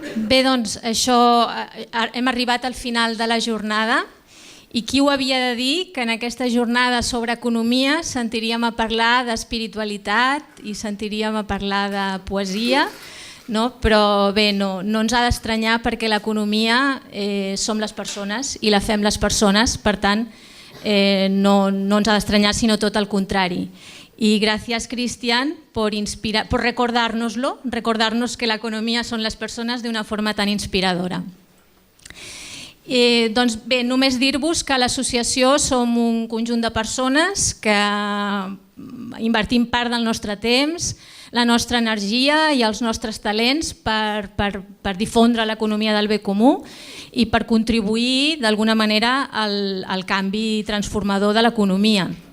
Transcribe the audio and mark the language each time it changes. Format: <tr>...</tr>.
<ca>Bé, doncs això, hem arribat al final de la jornada i qui ho havia de dir que en aquesta jornada sobre economia sentiríem a parlar d'espiritualitat i sentiríem a parlar de poesia, no? Però bé, no ens ha d'estranyar perquè l'economia som les persones i la fem les persones, per tant no ens ha d'estranyar sinó tot el contrari.</ca> <es>Y gracias, Cristian, por recordárnoslo, recordarnos que la economía son las personas de una forma tan inspiradora.</es> <ca>Doncs bé, només dir-vos que a l'associació som un conjunt de persones que invertim part del nostre temps, la nostra energia i els nostres talents per difondre l'economia del bé comú i per contribuir d'alguna manera al canvi transformador de l'economia.</ca>